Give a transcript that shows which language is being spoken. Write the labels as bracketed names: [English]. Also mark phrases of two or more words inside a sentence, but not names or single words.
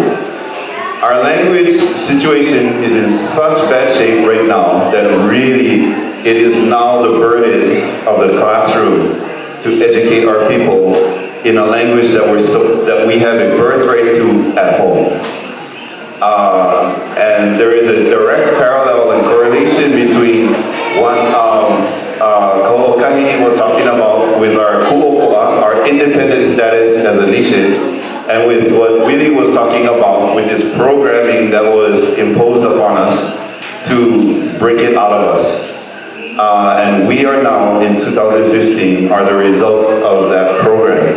[English] Our language situation is in such bad shape right now that really it is now the burden of the classroom to educate our people in a language that we have a birthright to at home. And there is a direct parallel and correlation between what Kahoʻokahi was talking about with our ʻokoʻa, our independent status as a nation, and with what Willy was talking about with this programming that was imposed upon us to break it out of us. And we are now, in 2015, are the result of that program.